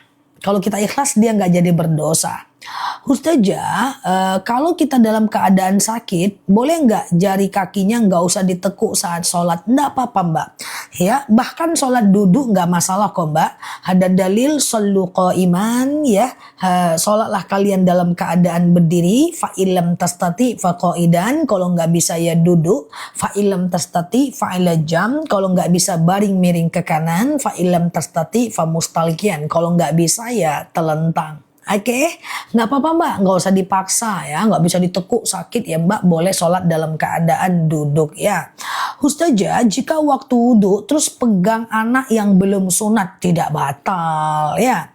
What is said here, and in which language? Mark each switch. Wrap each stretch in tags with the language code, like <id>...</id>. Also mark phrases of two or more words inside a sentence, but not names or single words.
<id>Kalau kita ikhlas dia nggak jadi berdosa. Ustazah, kalau kita dalam keadaan sakit, boleh nggak jari kakinya nggak usah ditekuk saat sholat? Nggak apa-apa, Mbak. Ya, bahkan sholat duduk nggak masalah kok, Mbak. Ada dalil</id> <ar>صلوا قائما</ar> <id>ya. Sholatlah kalian dalam keadaan berdiri.</id> <ar>فإن لم تستطع فقاعدا.</ar> <id>Kalau nggak bisa ya duduk.</id> <ar>فإن لم تستطع فعلى جنب.</ar> <id>Kalau nggak bisa baring miring ke kanan.</id> <ar>فإن لم تستطع فمستلقيا.</ar> <id>Kalau nggak bisa ya telentang. Oke, nggak apa-apa, Mbak, nggak usah dipaksa ya, nggak bisa ditekuk sakit ya, Mbak, boleh sholat dalam keadaan duduk ya. Ustazah, jika waktu wudhu terus pegang anak yang belum sunat tidak batal ya.</id>